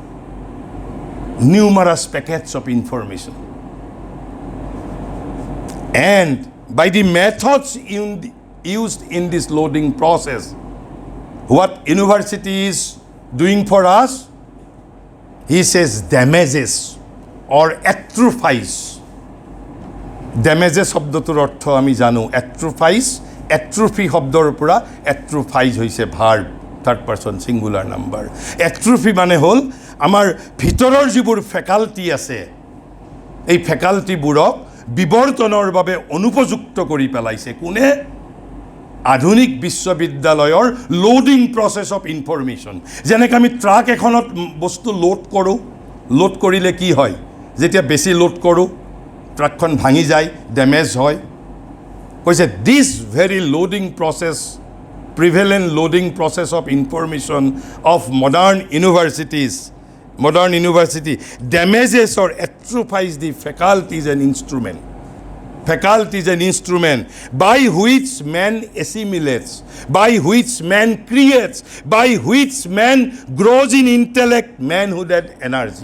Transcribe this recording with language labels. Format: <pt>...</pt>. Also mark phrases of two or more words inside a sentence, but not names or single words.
<en>And by the methods used in this loading process, what university is doing for us, he says damages or atrophies.</en> <as>Damages শব্দটোৰ অৰ্থ আমি জানো,</as> <en>atrophies, atrophy</en> <as>শব্দৰ পৰা</as> <en>atrophies হৈছে verb, third person singular number.</en> <as>Atrophy মানে হ'ল আমাৰ ভিতৰৰ যিবোৰ ফেকাল্টি আছে, এই ফেকাল্টিবোৰক বিবৰ্তনৰ বাবে অনুপযুক্ত কৰি পেলাইছে কোনে? আধুনিক বিশ্ববিদ্যালয়ৰ</as> <en>loading process of information.</en> <as>যেনেকৈ আমি ট্ৰাক এখনত বস্তু লোড কৰিলে কি হয়? যেতিয়া বেছি লোড কৰোঁ ট্ৰাকখন ভাঙি যায়, ডেমেজ হয়।</as> <en>কৈছে this very loading process, prevalent loading process of information of modern university damages or atrophies the faculties and instrument by which man assimilates, by which man creates, by which man grows in intellect, manhood and energy.</en>